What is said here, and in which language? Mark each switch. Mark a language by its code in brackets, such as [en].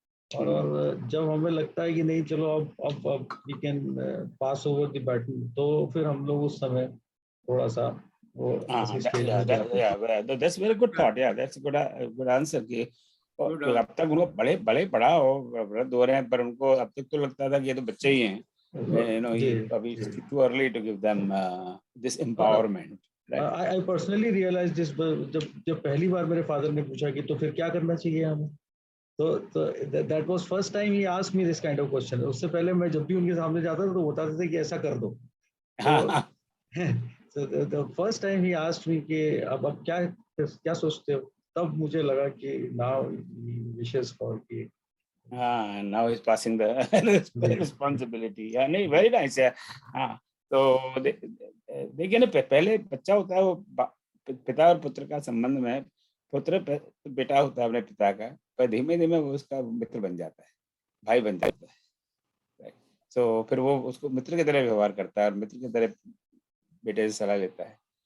[hi] और जब हमें लगता है कि नहीं चलो अब [en] we can pass over the baton, [hi] तो फिर हम लोग उस समय थोड़ा सा वो [en] that's very good thought, yeah, that's a good answer [hi] कि अब तक उनको बड़े पड़ा हो, वृद्ध हो रहे हैं, पर उनको अब तक तो लगता था कि ये तो बच्चे ही हैं। [en] अभी too early to give them this empowerment. I personally realized this [hi] जब पहली बार मेरे फादर ने पूछा कि तो फिर क्या करना चाहिए हमें, [en] तो that was first time he asked me this kind of question. [hi] उससे पहले मैं जब भी उनके सामने जाता था तो बताते थे कि ऐसा कर दो। [en] So the first time he asked me [hi] कि अब क्या सोचते हो, तब मुझे लगा कि [en] now he wishes for कि now he's passing the responsibility. Yeah, नहीं, very nice है। [hi] तो देखिए ना, पहले बच्चा होता है, वो पिता और पुत्र का संबंध में, पुत्र बेटा होता है अपने पिता का, पर धीमे धीमे वो उसका मित्र बन जाता है, भाई बन जाता है। तो फिर वो उसको मित्र की तरह व्यवहार करता है और मित्र की तरह बेटे से सलाह लेता है।